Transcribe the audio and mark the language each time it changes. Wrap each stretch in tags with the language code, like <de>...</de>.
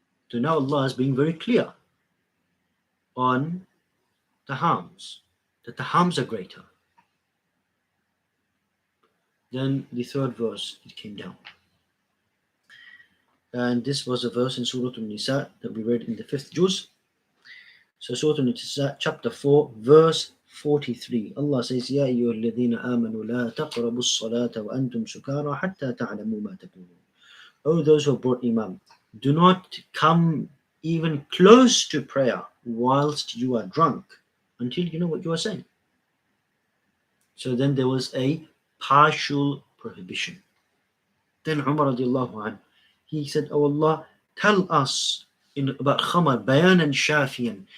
<en>So now Allah is being very clear on the harms, that the harms are greater. Then the third verse, it came down. And this was a verse in Surah An-Nisa that we read in the 5th juz. So Surah An-Nisa chapter 4 verse 43. Allah says,</en> <ar>يا أيها الذين آمنوا لا تقربوا الصلاة وأنتم سكارى حتى تعلموا ما تقولون.</ar> <en>O those who have brought Iman, do not come even close to prayer whilst you are drunk until you know what you are saying. So then there was a partial prohibition. Then Umar radiallahu anh, he said, Oh Allah, tell us about khamar, bayan and shafiyan.</en>